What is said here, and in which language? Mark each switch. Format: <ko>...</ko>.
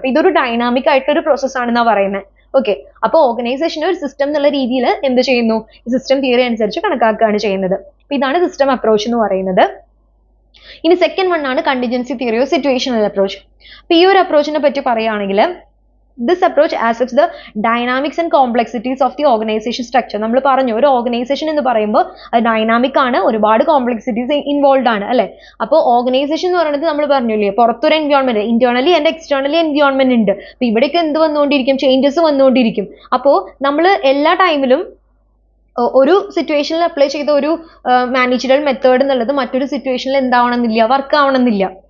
<ml>അപ്പൊ ഇതൊരു ഡൈനാമിക് ആയിട്ടൊരു പ്രോസസ് ആണെന്നാണ് പറയുന്നത്. ഓക്കെ, അപ്പോൾ ഓർഗനൈസേഷൻ ഒരു സിസ്റ്റം എന്നുള്ള രീതിയിൽ എന്ത് ചെയ്യുന്നു, ഈ സിസ്റ്റം തിയറി അനുസരിച്ച് കണക്കാക്കുകയാണ് ചെയ്യുന്നത്. അപ്പൊ ഇതാണ് സിസ്റ്റം അപ്രോച്ച് എന്ന് പറയുന്നത്. ഇനി സെക്കൻഡ് വൺ ആണ് contingency theory or situational approach. അപ്പൊ ഈ ഒരു അപ്രോച്ചിനെ പറ്റി പറയുകയാണെങ്കിൽ</ml> <en>This approach accepts the dynamics and complexities of the organization structure.</en> <ml>നമ്മൾ പറഞ്ഞു ഒരു ഓർഗനൈസേഷൻ എന്ന് പറയുമ്പോൾ അത് ഡൈനാമിക് ആണ്, ഒരുപാട് കോംപ്ലക്സിറ്റീസ് ഇൻവോൾവ് ആണ് അല്ലെ. അപ്പോൾ ഓർഗനൈസേഷൻ എന്ന് പറയുന്നത് നമ്മൾ പറഞ്ഞില്ലേ പുറത്തൊരു environment, internally and externally environment ഉണ്ട്. അപ്പൊ ഇവിടേക്ക് എന്ത് വന്നുകൊണ്ടിരിക്കും, ചേഞ്ചസ് വന്നുകൊണ്ടിരിക്കും. അപ്പോൾ നമ്മൾ എല്ലാ ടൈമിലും ഒരു സിറ്റുവേഷനിൽ അപ്ലൈ ചെയ്ത ഒരു മാനേജറൽ മെത്തേഡ് എന്നുള്ളത് മറ്റൊരു സിറ്റുവേഷനിൽ എന്താവണമെന്നില്ല, വർക്ക് ആവണമെന്നില്ല.</ml>